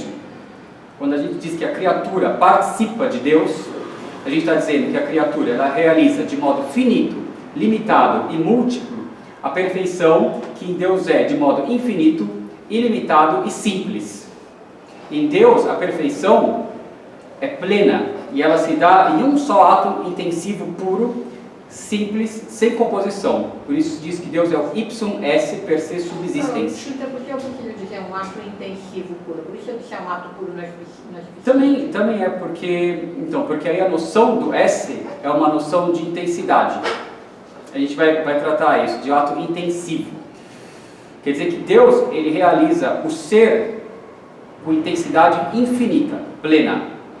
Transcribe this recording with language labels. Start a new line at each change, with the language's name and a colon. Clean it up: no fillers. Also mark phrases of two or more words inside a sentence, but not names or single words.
Portuguese: Quando a gente diz que a criatura participa de Deus, a gente está dizendo que a criatura ela realiza de modo finito, limitado e múltiplo a perfeição que em Deus é de modo infinito, ilimitado e simples. Em Deus, a perfeição é plena e ela se dá em um só ato intensivo, puro, simples, sem composição. Por isso diz que Deus é o
Latin: ipsum esse per se subsistens.
Portuguese: Então, por que eu consigo dizer um ato intensivo puro? Por isso eu disse um ato puro nas Também é porque aí a noção do esse é uma noção de intensidade. A gente vai tratar isso, de ato intensivo. Quer dizer que Deus, ele realiza o ser com intensidade infinita, plena.